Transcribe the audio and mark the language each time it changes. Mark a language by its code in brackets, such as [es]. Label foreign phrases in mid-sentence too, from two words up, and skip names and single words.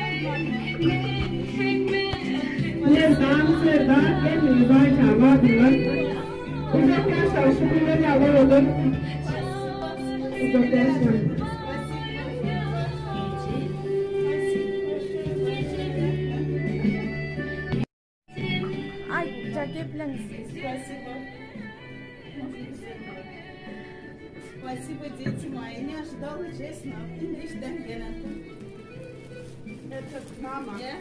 [tr] Amsterdam en güzel kahvaltılar. Uzaktan çalışmalar yalan olur. Uzaktan çalışmalar. [ru] Ай, Джагеплен. Спасибо. Спасибо, дети мои. Не ожидала, честно. Это мама.